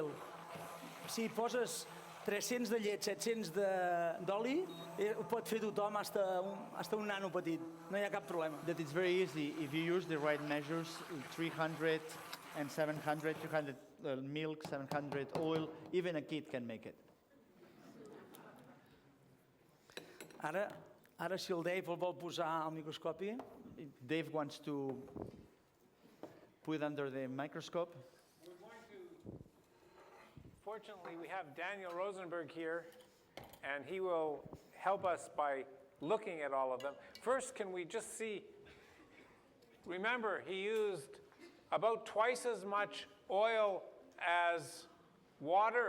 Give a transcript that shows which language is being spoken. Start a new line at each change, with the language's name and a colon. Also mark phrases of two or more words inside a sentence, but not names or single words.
Catalan: Si poses 300 de llet, 700 d'oli, ho pot fer tothom, fins un nano petit. No hi ha cap problema.
English: That it's very easy if you use the right measures, 300 and 700, 300 milk, 700 oil, even a kid can make it.
Catalan: Ara si el Dave el vol posar al microscopi,
English: Dave wants to put it under the microscope. Fortunately, we have Daniel Rosenberg here, and he will help us by looking at all of them. First, can we just see, remember, he used about twice as much oil as water.